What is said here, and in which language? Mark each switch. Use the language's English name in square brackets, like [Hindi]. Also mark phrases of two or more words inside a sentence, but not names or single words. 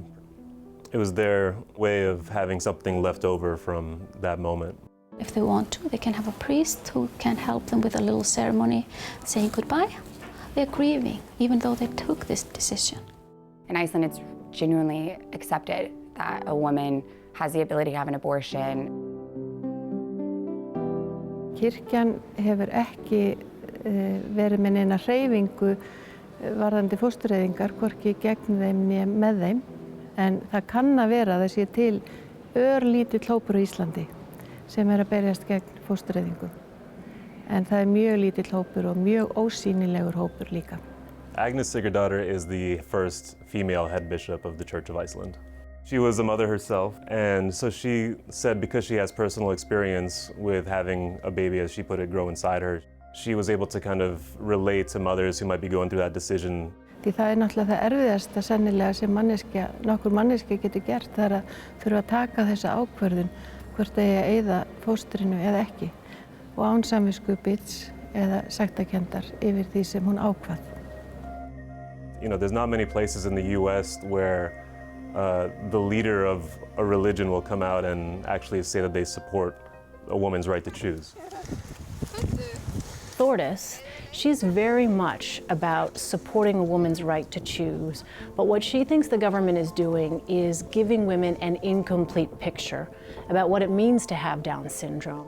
[English] It was their way of having something left over from that moment. If they want to, they can have a priest who can help them with a little ceremony saying goodbye. They're grieving, even though they took this decision. In Iceland, it's genuinely accepted that a woman has the ability to have an abortion. [Icelandic] Kirkjan hefur ekki verið með neina hreyfingu varðandi fóstureyðingar, hvorki gegn þeim né með þeim. En það kann að vera að það sé til örlítill hópur á Íslandi sem að berjast gegn fóstureyðingum. En það mjög lítill hópur og mjög ósýnilegur hópur líka. [English] Agnes Sigurdardóttir is the first female head bishop of the Church of Iceland. She was a mother herself, and so she said because she has personal experience with having a baby, as she put it, grow inside her, she was able to kind of relate to mothers who might be going through that decision. [Icelandic] Því það náttúrulega það erfiðasta sennilega sem nokkur manneskja getur gert, það að þurfa að taka þessa ákvörðun hvort eigi að eyða fóstrinu eða ekki, og án samviskubits eða sektarkenndar yfir því sem hún ákvað. [English] You know, there's not many places in the US where the leader of a religion will come out and actually say that they support a woman's right to choose. Thordis, she's very much about supporting a woman's right to choose, but what she thinks the government is doing is giving women an incomplete picture about what it means to have Down syndrome.